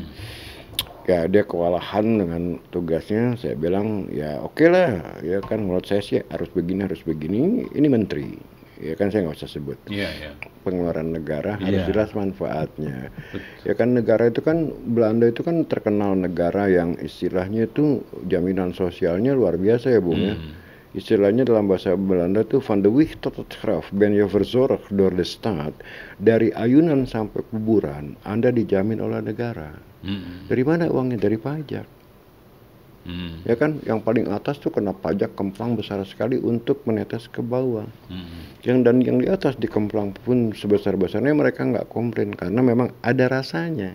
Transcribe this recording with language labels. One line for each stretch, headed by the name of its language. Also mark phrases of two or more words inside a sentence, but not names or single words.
Indonesian: Ya dia kewalahan dengan tugasnya, saya bilang ya oke lah ya kan, menurut saya sih harus begini, ini menteri ya kan, saya nggak usah sebut. Pengeluaran negara harus jelas manfaatnya. Ya kan, negara itu kan, Belanda itu kan terkenal negara yang istilahnya itu jaminan sosialnya luar biasa ya Bung ya. Istilahnya dalam bahasa Belanda tuh
Dutch: van de Wieg tot het graf ben je verzorgd door de staat.
Indonesian: Dari ayunan sampai kuburan Anda dijamin oleh negara. Dari mana uangnya? Dari pajak. Ya kan, yang paling atas tuh kena pajak kemplang besar sekali untuk menetes ke bawah. Dan yang di atas dikemplang pun sebesar-besarnya mereka nggak komplain karena memang ada rasanya.